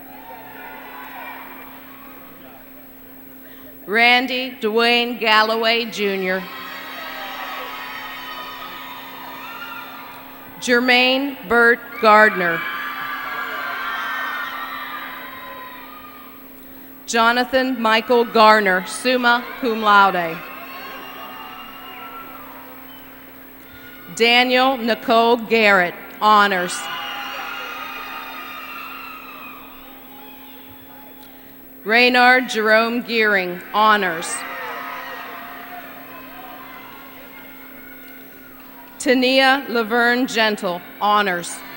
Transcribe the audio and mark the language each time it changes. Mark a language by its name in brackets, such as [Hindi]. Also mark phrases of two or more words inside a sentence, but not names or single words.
[English] Randy Dwayne Galloway Jr. Jermaine Burt Gardner. Jonathan Michael Garner, [Latin] summa cum laude. [English] Daniel Nicole Garrett, honors. Reynard Jerome Gearing, honors. Tania Laverne Gentle, honors.